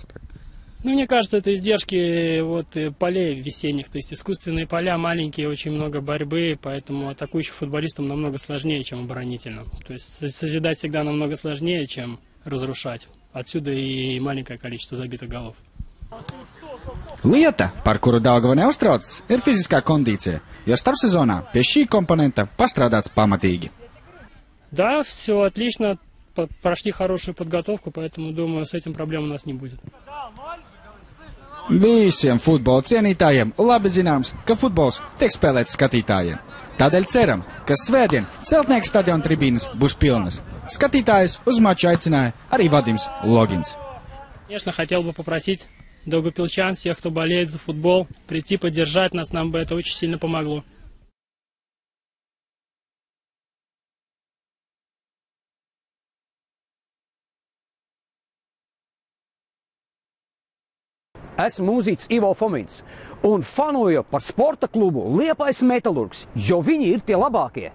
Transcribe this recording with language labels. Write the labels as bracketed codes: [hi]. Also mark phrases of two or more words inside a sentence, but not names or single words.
[ru] Мне кажется, это издержки полей весенних, то есть искусственные поля маленькие, очень много борьбы, поэтому атакующим футболистам намного сложнее, чем оборонительным. То есть созидать всегда намного сложнее, чем разрушать. Отсюда и маленькое количество забитых голов. [lv] Lieta, par kuru Daugava neuztraucas, ir fiziskā kondīcija, jo starpsezonā pie šī komponenta pastrādāts pamatīgi. [ru] Да, все отлично, прошли хорошую подготовку, поэтому, думаю, с этим проблем у нас не будет. [lv] Visiem futbola cienītājiem labi zināms, ka futbols tiek spēlēts skatītājiem. Tādēļ ceram, ka svētdien Celtnieka stadiona tribīnes būs pilnas. Skatītājus uz maču aicināja arī Vadims Logins. [ru] Конечно, хотел бы попросить Daugavpilчан, всех, кто болеет за футбол, прийти поддержать нас, нам бы это очень сильно помогло. [lv] Esmu mūziķis Ivo Fomins un fanoju par sporta klubu Liepais Metalurgs, jo viņi ir tie labākie.